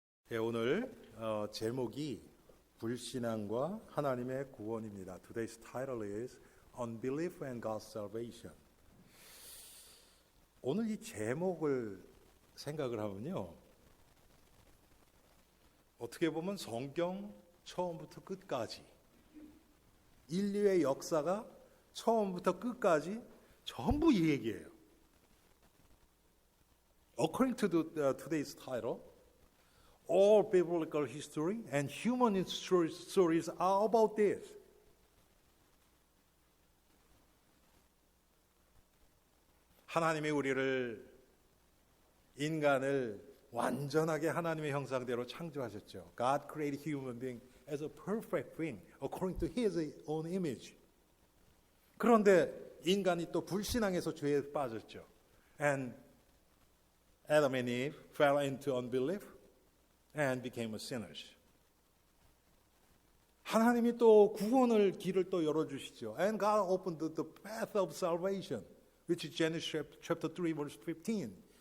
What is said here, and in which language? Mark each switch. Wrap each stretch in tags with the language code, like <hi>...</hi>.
<ko>예, 오늘 제목이 불신앙과 하나님의 구원입니다.</ko> <en>Today's title is Unbelief and God's Salvation.</en> <ko>오늘 이 제목을 생각을 하면요, 어떻게 보면 성경 처음부터 끝까지 인류의 역사가 처음부터 끝까지 전부 이 얘기예요.</ko> <en>According to today's title, all biblical history and human stories are about this.</en> <ko>하나님이 인간을 완전하게 하나님의 형상대로 창조하셨죠.</ko> <en>God created human being as a perfect being according to His own image.</en> <ko>그런데 인간이 또 불신앙에서 죄에 빠졌죠.</ko> <en>And Adam and Eve fell into unbelief and became sinners.</en> <ko>하나님이 또 구원을 길을 또 열어주시죠. And God opened the path of salvation, which is Genesis chapter 3 verse 15.</ko>